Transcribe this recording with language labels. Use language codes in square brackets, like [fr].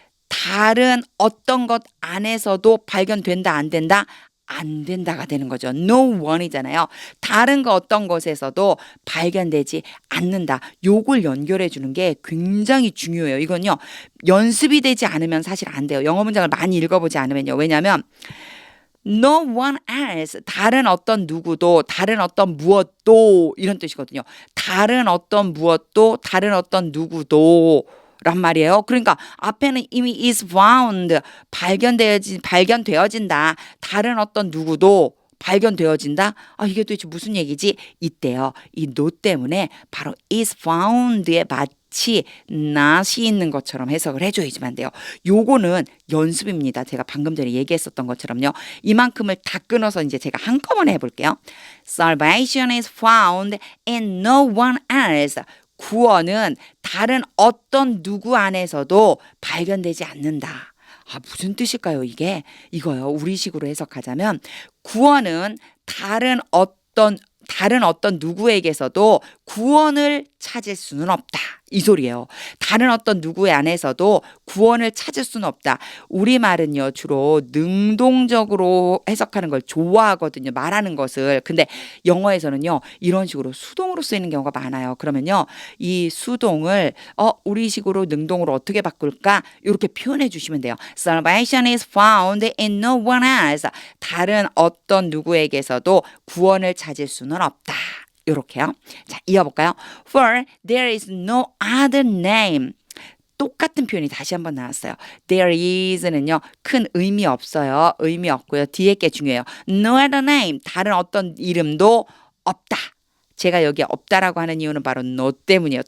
[ko] 다른 어떤 것 안에서도 발견된다 안 된다? 안 된다가 되는 거죠. [en] No one [ko] 이잖아요. 다른 거 어떤 것에서도 발견되지 않는다. 요걸 연결해 주는 게 굉장히 중요해요. 이건요. 연습이 되지 않으면 사실 안 돼요. 영어 문장을 많이 읽어보지 않으면요. 왜냐하면 [en] No one else. [ko] 다른 어떤 누구도, 다른 어떤 무엇도 이런 뜻이거든요. 다른 어떤 무엇도, 다른 어떤 누구도 란 말이에요. 그러니까 앞에는 이미 [en] is found [ko] 발견되어진다. 다른 어떤 누구도 발견되어진다. 이게 도대체 무슨 얘기지? 이때요. 이 no 때문에 바로 [en] is found [ko] 에 마치 not이 있는 것처럼 해석을 해줘야지만 돼요. 요거는 연습입니다. 제가 방금 전에 얘기했었던 것처럼요. 이만큼을 다 끊어서 이제 제가 한꺼번에 해볼게요. [en] Salvation is found in no one else. [ko] 구원은 다른 어떤 누구 안에서도 발견되지 않는다. 무슨 뜻일까요, 이게? 이거요. 우리식으로 해석하자면 구원은 다른 어떤 누구에게서도 구원을 찾을 수는 없다. 이 소리예요. 다른 어떤 누구의 안에서도 구원을 찾을 수는 없다. 우리말은요, 주로 능동적으로 해석하는 걸 좋아하거든요. 말하는 것을. 근데 영어에서는요, 이런 식으로 수동으로 쓰이는 경우가 많아요. 그러면요, 이 수동을 우리식으로 능동으로 어떻게 바꿀까? 이렇게 표현해 주시면 돼요. [en] Salvation is found in no one else. [ko] 다른 어떤 누구에게서도 구원을 찾을 수는 없다. 이렇게요. 자, 이어볼까요? [en] For there is no other name. [ko] 똑같은 표현이 다시 한번 나왔어요. [en] There is [ko] 는요. 큰 의미 없어요. 의미 없고요. 뒤에 게 중요해요. [en] No other name. [ko] 다른 어떤 이름도 없다. 제가 여기 없다라고 하는 이유는 바로 no 때문이에요.